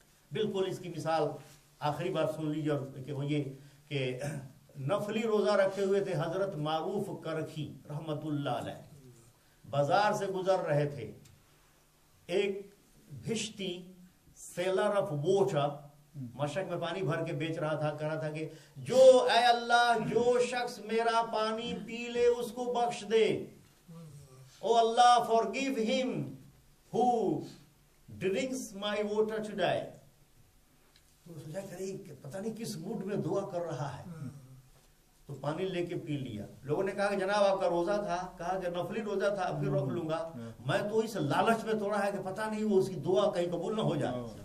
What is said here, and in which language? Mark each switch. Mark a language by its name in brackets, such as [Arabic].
[Urdu] بالکل اس کی مثال آخری بار سن لیجیے کہ وہ یہ کہ نفلی روزہ رکھے ہوئے تھے حضرت معروف کرخی رحمت اللہ علیہ. بازار سے گزر رہے تھے، ایک بھشتی [English] seller of water [Urdu] مشک میں پانی بھر کے بیچ رہا تھا، کہہ رہا تھا کہ جو اے اللہ جو شخص میرا پانی پی لے اس کو بخش دے. [English] او اللہ forgive him who drinks my water today. [Urdu] تو سوچا کہ پتہ نہیں کس موڈ میں دعا کر رہا ہے، تو پانی لے کے پی لیا. لوگوں نے کہا کہ جناب آپ کا روزہ تھا، کہا کہ نفلی روزہ تھا، اب پھر روک لوں گا. میں تو اس لالچ میں توڑا ہے کہ پتہ نہیں وہ اس کی دعا کہیں قبول نہ ہو جائے.